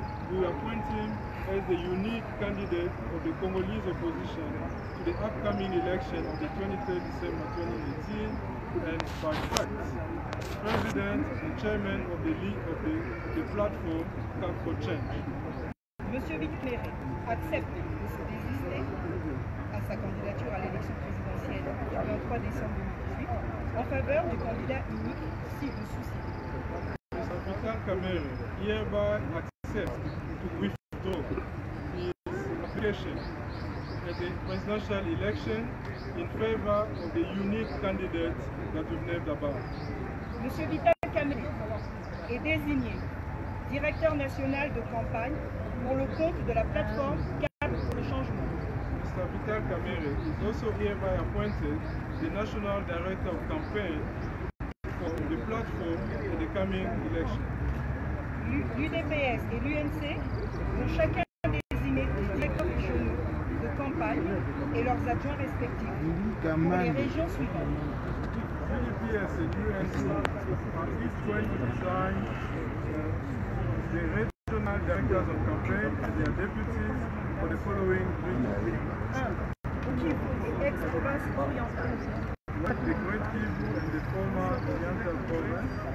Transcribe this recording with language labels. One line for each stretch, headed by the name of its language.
English: We appoint him as the unique candidate of the Congolese opposition to the upcoming election of the 23rd December 2018, and by fact, President and Chairman of the league of the platform Cap for Change.
French: Monsieur Vicméré accepte de se désister à sa candidature à l'élection présidentielle du 23 décembre 2018 en faveur du candidat unique si le souci.
English: Mr. Vital Kamerhe hereby accepts to withdraw his application at the presidential election in favor of the unique candidate that we've named above.
French: Monsieur Vital Kamerhe est désigné directeur national de campagne pour le compte de la plateforme Cap pour le changement.
English: Mr. Vital Kamerhe is also hereby appointed the National Director of Campaign for the platform in the coming election.
French: L'UDPS et l'UNC vont chacun désigner des directeurs régionaux de campagne et leurs adjoints respectifs pour les régions suivantes.
English: UDPS and UNC are each going to design the regional directors of campaign and their deputies for the following regions.
French: 1. Kivu et ex-province orientale.
English: The Great Kivu and the former Oriental province.